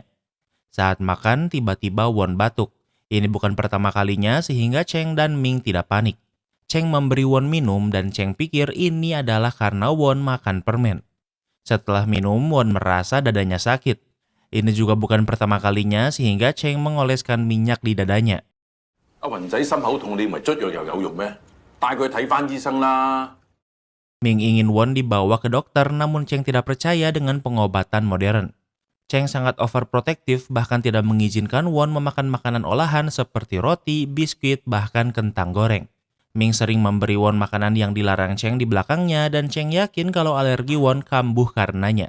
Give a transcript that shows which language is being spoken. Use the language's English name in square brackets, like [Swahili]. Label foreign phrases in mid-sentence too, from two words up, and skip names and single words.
[Indonesian] Saat makan, tiba-tiba Won batuk. Ini bukan pertama kalinya sehingga Cheng dan Ming tidak panik. Cheng memberi Won minum dan Cheng pikir ini adalah karena Won makan permen. Setelah minum, Won merasa dadanya sakit. Ini juga bukan pertama kalinya sehingga Cheng mengoleskan minyak di dadanya. [Cantonese] 阿雲仔心口痛，你咪捽藥又有用咩？帶佢睇翻醫生啦。 [Indonesian] Ming ingin Won dibawa ke dokter namun Cheng tidak percaya dengan pengobatan modern. Cheng sangat overprotective bahkan tidak mengizinkan Won memakan makanan olahan seperti roti, biskuit, bahkan kentang goreng. Ming sering memberi Won makanan yang dilarang Cheng di belakangnya dan Cheng yakin kalau alergi Won kambuh karenanya.